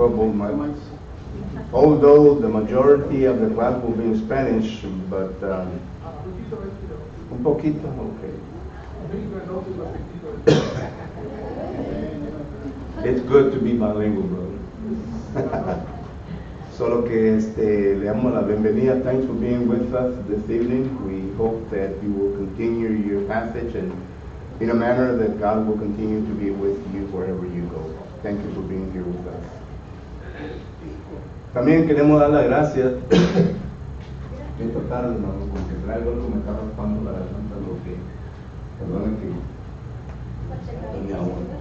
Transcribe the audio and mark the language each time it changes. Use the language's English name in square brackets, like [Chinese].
[English] Michael. Although the majority of the class will be in Spanish, but [Spanish] un poquito, [English] okay. It's good to be bilingual, brother. [Spanish] Solo que le damos la bienvenida. [English] Thanks for being with us this evening. We hope that you will continue your passage and in a manner that God will continue to be with you wherever you go. Thank you for being here with us. [Spanish] También queremos dar las gracias. Esta tarde, hermano, porque traigo algo, me está raspando la garganta, lo que, perdón, que mi agua.